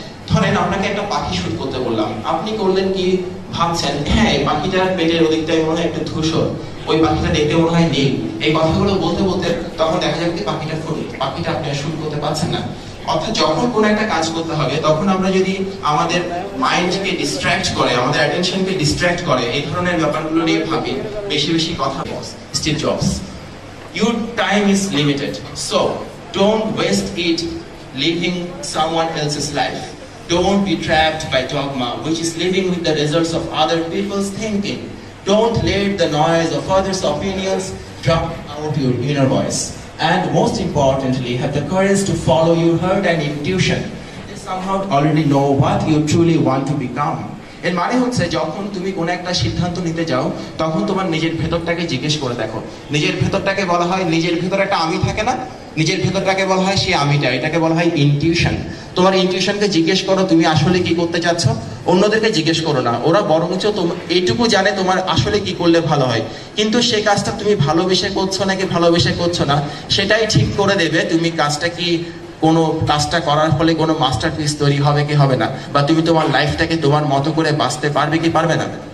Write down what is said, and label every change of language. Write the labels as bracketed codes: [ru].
[bn] ধরেন আপনাকে একটা পাখি শুট করতে বললাম, আপনি করলেন কি ভাবছেন, হ্যাঁ এই পাখিটার পেটের ওদিকটাই মনে হয় একটু ধূসর, ওই পাখিটা দেখতে মনে হয় নীল। এই কথাগুলো বলতে বলতে তখন দেখা যাবে কি পাখিটা আপনি শুট করতে পারছেন না। অর্থাৎ যখন কোনো একটা কাজ করতে হবে, তখন আমরা যদি আমাদের মাইন্ডকে ডিস্ট্র্যাক্ট করে, আমাদের অ্যাটেনশনকে ডিস্ট্র্যাক্ট করে এই ধরনের ব্যাপারগুলো নিয়ে ভাবি, বেশি বেশি কথা। [en] Steve Jobs, your time is limited, so don't waste it living someone else's life. Don't be trapped by dogma, which is living with the results of other people's thinking. Don't let the noise of others' opinions drown out your inner voice. And most importantly, have the courage to follow your heart and intuition. You somehow already know what you truly want to become. [bn] এর মানে হচ্ছে যখন তুমি কোনো একটা সিদ্ধান্ত নিতে যাও, তখন তোমার নিজের ভেতরটাকে জিজ্ঞেস করে দেখো। নিজের ভেতরটাকে বলা হয়, নিজের ভেতরে একটা আমি থাকে না, নিজের ভেতরটাকে বলা হয় সেই আমিটা, এটাকে বলা হয় ইনটিউশন। তোমার ইনটিউশনকে জিজ্ঞেস করো তুমি আসলে কি করতে চাচ্ছ। অন্যদেরকে জিজ্ঞেস করো না, ওরা বরঞ্চ এইটুকু জানে তোমার আসলে কি করলে ভালো হয়, কিন্তু সেই কাজটা তুমি ভালোবেসে করছো নাকি ভালোবেসে করছো না, সেটাই ঠিক করে দেবে তুমি কাজটা কি, কোনো কাজটা করার ফলে কোনো মাস্টারপিস তৈরি হবে কি হবে না, বা তুমি তোমার লাইফটাকে তোমার মতো করে বাঁচতে পারবে কি পারবে না।